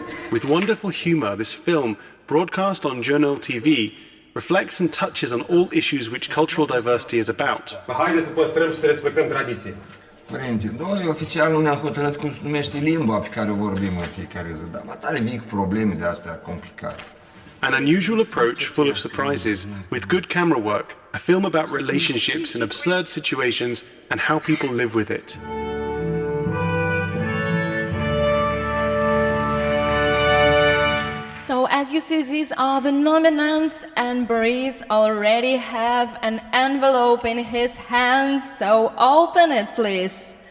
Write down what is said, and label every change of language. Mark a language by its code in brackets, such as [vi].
[en] With wonderful humor, this film, broadcast on Journal TV, reflects and touches on all issues which cultural diversity is about. [ro] Haideți să păstrăm și să respectăm tradiții. Părinte, noi oficial nu ne-am hotărât cum se numește limba pe care o vorbim în fiecare zi, dar matale vin cu probleme de astea complicate. [en] An unusual approach full of surprises, with good camera work, a film about relationships in absurd situations and how people live with it. So as you see, these are the nominants, and Boris already have an envelope in his hands, so open it, please.